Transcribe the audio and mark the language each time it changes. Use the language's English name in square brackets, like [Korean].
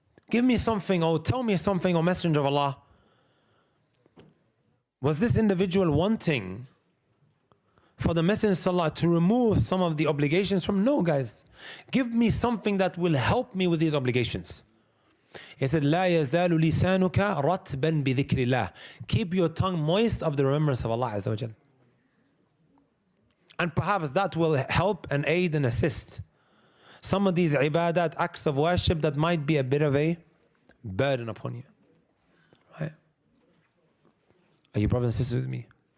[English] Give me something, or tell me something, O Messenger of Allah. Was this individual wanting for the Messenger sallallahu to remove some of the obligations from? No, guys. Give me something that will help me with these obligations. He said, [Arabic] لا يزال لسانك رطبا بذكر الله. [English] Keep your tongue moist of the remembrance of Allah Azza wa Jal. And perhaps that will help and aid and assist some of these ibadat, acts of worship, that might be a bit of a burden upon you. Right? Are you brothers and sisters with me?